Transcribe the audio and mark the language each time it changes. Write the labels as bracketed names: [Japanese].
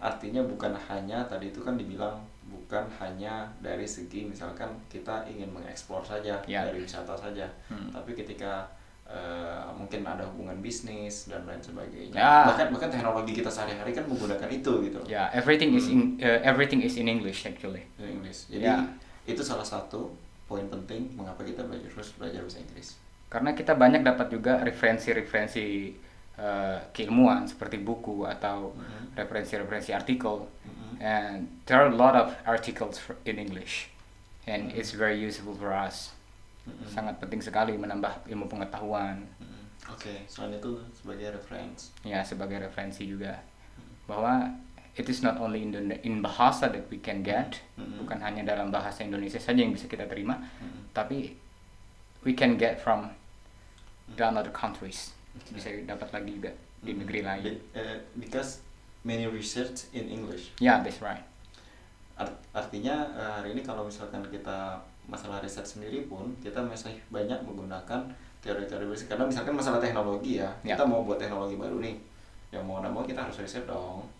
[Indonesian] Artinya bukan hanya tadi itu kan dibilang bukan hanya dari segi misalkan kita ingin mengeksplor saja Ya. dari wisata saja, Hmm. tapi ketika mungkin ada hubungan bisnis dan lain sebagainya, Ya. bahkan teknologi kita sehari-hari kan menggunakan itu gitu loh. [English] Ya, everything is in English actually. [Indonesian] In Inggris. Jadi Ya. itu salah satu poin penting mengapa kita harus belajar bahasa Inggris. Karena kita banyak dapat juga referensi-referensi keilmuan seperti buku atau Mhm. referensi-referensi artikel. Mhm. [English] And there are a lot of articles in English, and it's very useful for us. Mhm. [Indonesian] Sangat penting sekali menambah ilmu pengetahuan. Oke, selain itu sebagai reference. Ya, sebagai referensi juga bahwa [English] it is not only in bahasa that we can get, Mhm. [Indonesian] bukan hanya dalam bahasa Indonesia saja yang bisa kita terima, Mhm. tapi [English] we can get from the other countries. [Indonesian] Bisa dapat lagi juga di negeri lain. [English] Because many research in English. Ya, that's right. [Indonesian] Artinya hari ini kalau misalkan kita masalah riset sendiri pun kita masih banyak menggunakan teori-teori basic, karena misalkan masalah teknologi ya, Ya. kita mau buat teknologi baru nih, yang mau nggak mau kita harus riset dong.